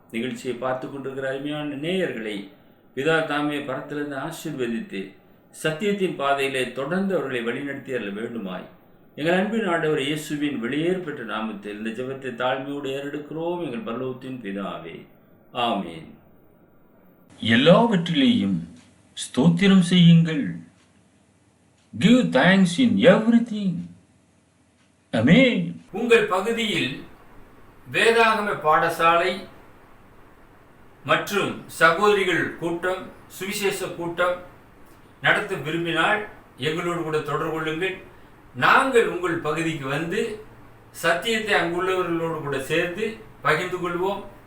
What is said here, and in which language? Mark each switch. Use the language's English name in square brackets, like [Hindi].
[Tamil] நிகழ்ச்சியை பார்த்து கொண்டிருக்கிற அருமையான நேயர்களை பிதா தாமே பரத்திலிருந்து ஆசீர்வதித்து சத்தியத்தின் பாதையிலே தொடர்ந்து அவர்களை வழிநடத்தி அருள வேண்டுமாய் எங்கள் அன்பின் ஆண்டவர் இயேசுவின் வெளியேறு பெற்ற நாமத்தில் இந்த ஜெபத்தை தாழ்மையோடு ஏறெடுக்கிறோம் எங்கள் பரலோகத்தின் பிதாவே, ஆமீன். எல்லாவற்றிலேயும் ஸ்தோத்திரம் செய்யுங்கள். [English] Give thanks in everything. Amen. [Tamil] உங்கள் பகுதியில் வேதாகம பாடசாலை மற்றும் சகோதரிகள் கூட்டம், சுவிசேஷ கூட்டம் நடத்த விரும்பினால் எங்களோடு கூட தொடர்பு கொள்ளுங்கள். நாங்கள் உங்கள் பகுதிக்கு வந்து சத்தியத்தை அங்குள்ளவர்களோடு கூட சேர்ந்து பகிர்ந்து கொள்வோம்.